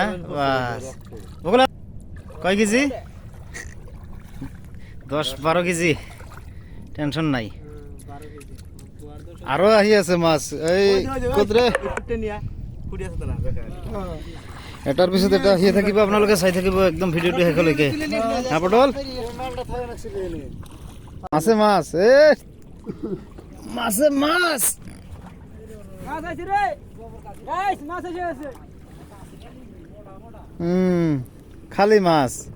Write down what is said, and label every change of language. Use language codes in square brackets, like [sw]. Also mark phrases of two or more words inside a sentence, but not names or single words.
[bn] বাস ওগুলা কয় কেজি? 10-12 কেজি, টেনশন নাই। [as] আরো আহি আছে মাছ। এই কতরে এটার পিছত এটা আহিয়ে থাকিব, আপোনালোকে চাই থাকিব একদম ভিডিওটো শেষলৈকে। [bn] হা পটল আছে মাছ, এ মাছে মাছ খালি মাছ।